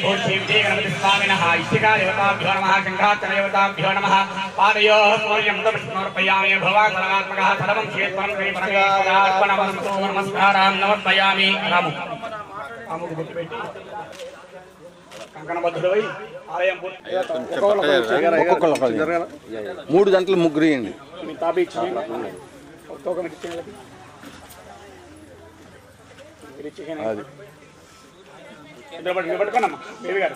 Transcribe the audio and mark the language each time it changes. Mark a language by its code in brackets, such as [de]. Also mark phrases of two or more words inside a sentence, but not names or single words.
[sa] श्री गणपति स्वामिनः इष्टिका देवताभ्यो नमः शङ्खाचल देवताभ्यो नमः पादयोः सूर्यं समर्पयामि भवान् सर्वात्मकः सर्वं क्षेत्रं श्री परमेश्वरार्पणमस्तु नमस्कारां नमस्पयामि रामु [te] కంకణబద్ధుడై ఆలయం మూడు గంటలు ముగ్గురు ఇవ్వండి పట్టుకోనమ్మా బేబీ గారు